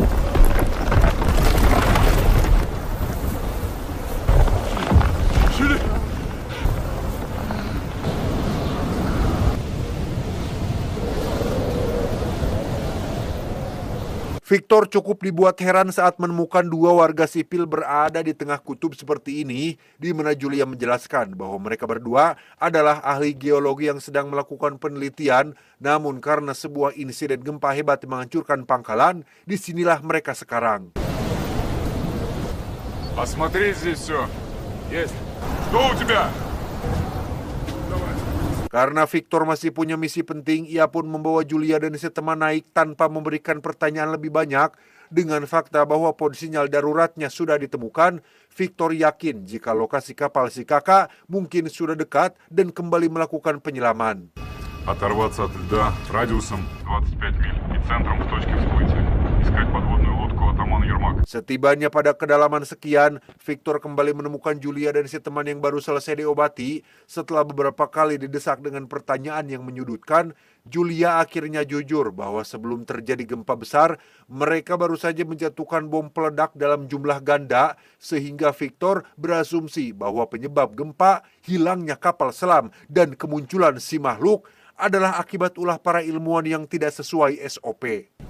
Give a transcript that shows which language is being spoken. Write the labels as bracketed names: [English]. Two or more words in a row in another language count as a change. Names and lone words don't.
[Indonesian] Victor cukup dibuat heran saat menemukan 2 warga sipil berada di tengah kutub seperti ini, di mana Julia menjelaskan bahwa mereka berdua adalah ahli geologi yang sedang melakukan penelitian, namun karena sebuah insiden gempa hebat yang menghancurkan pangkalan, disinilah mereka sekarang. [Russian] Осмотреть здесь все. Есть. Что у тебя? [Indonesian] Karena Victor masih punya misi penting, ia pun membawa Julia dan si teman naik tanpa memberikan pertanyaan lebih banyak. Dengan fakta bahwa pod sinyal daruratnya sudah ditemukan, Victor yakin jika lokasi kapal si kakak mungkin sudah dekat dan kembali melakukan penyelaman. [Russian] Оторваться от льда радиусом 25 миль и центром к точке всплытия. Искать подводную лодку атамана Ермак. [Indonesian] Setibanya pada kedalaman sekian, Victor kembali menemukan Julia dan si teman yang baru selesai diobati. Setelah beberapa kali didesak dengan pertanyaan yang menyudutkan, Julia akhirnya jujur bahwa sebelum terjadi gempa besar, mereka baru saja menjatuhkan bom peledak dalam jumlah ganda, sehingga Victor berasumsi bahwa penyebab gempa, hilangnya kapal selam, dan kemunculan si makhluk adalah akibat ulah para ilmuwan yang tidak sesuai SOP.